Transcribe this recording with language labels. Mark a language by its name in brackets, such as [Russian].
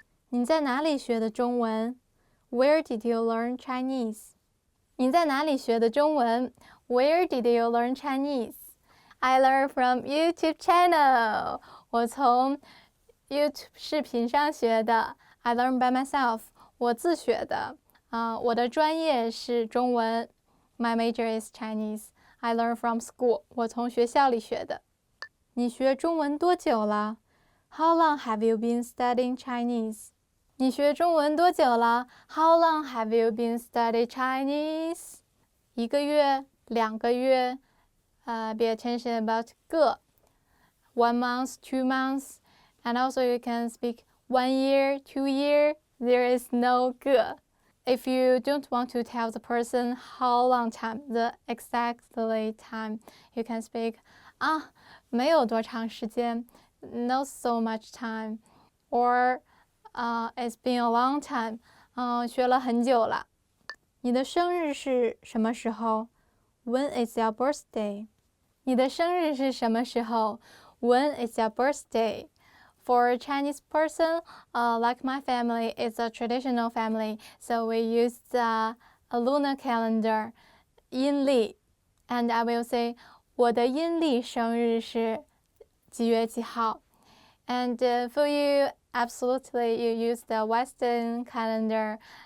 [Chinese] 你在哪里学的中文 [English] Where did you learn Chinese? [Chinese] 你在哪里学的中文 [English] Where did you learn Chinese? I learned from YouTube channel. [Chinese] 我从 YouTube 视频上学的 [English] I learned by myself. [Chinese] 我自学的我的专业是中文 [English] My major is Chinese. I learned from school. [Chinese] 我从学校里学的你学中文多久了 [English] How long have you been studying Chinese? [Chinese] 你学中文多久了 [English] How long have you been studying Chinese? [Chinese] 1个月2个月 [English] be attention about 个 1 month, 2 months. And also you can speak 1 year, 2 year. There is no 个 If you don't want to tell the person how long time, the exactly time, you can speak [Chinese] 没有多长时间 [English] not so much time. Or it's been a long time. [Chinese] 学了很久了你的生日是什么时候 [English] When is your birthday? [Chinese] 你的生日是什么时候 [English] When is your birthday? For a Chinese person, like my family, it's a traditional family, so we use a lunar calendar, 阴历 and I will say, [Chinese] 我的阴历生日是几月几号 [English] And for you, absolutely, you use the Western calendar.